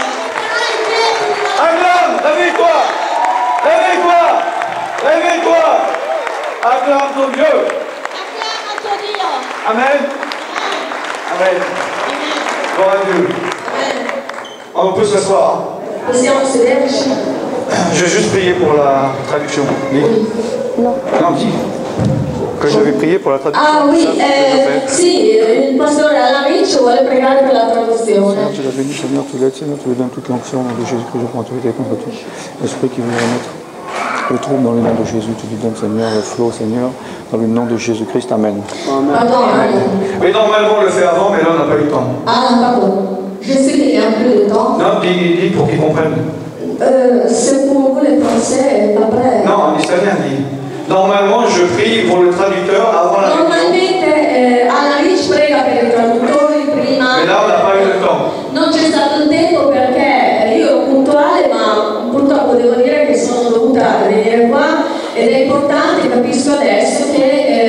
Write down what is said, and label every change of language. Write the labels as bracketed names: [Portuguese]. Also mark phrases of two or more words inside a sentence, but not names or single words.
[French] Acclame, réveille-toi. Réveille-toi. Réveille-toi. Acclame ton Dieu. Amen. Amen. Gloire à Dieu. On peut s'asseoir. [Italian] Possiamo sederci? [French] Je vais juste prier pour la traduction. Dis. Non, dis. Que j'avais prié pour la traduction. Ah oui, Ça, c'est ce que [Italian] sì, il pastore Alariccio vuole pregare per la traduzione. [French] Seigneur, tu l'as béni, Seigneur, tu l'aides, Seigneur, tu lui donnes toute l'onction au nom de Jésus-Christ, je prends autorité contre tout. L'esprit qui veut remettre le trouble dans le nom de Jésus, tu lui donnes, Seigneur, le flot, Seigneur, dans le nom de Jésus-Christ, Amen. Pardon, Oui, normalement on le fait avant, mais là on n'a pas eu le temps. ah, pardon. Je sais qu'il y a un peu de temps. Non, dis pour qu'ils comprennent. C'est pour vous les Français, après. Non, en italien, dis. Normalement, je prie pour le traducteur avant la réunion. [Italian] Normalmente Alariccio prega per i traduttori prima. [French] Mais là, on n'a pas eu le temps. [Italian] Non c'è stato il tempo perché io ero puntuale, ma purtroppo devo dire che sono dovuta venire qua ed è importante, capisco adesso, che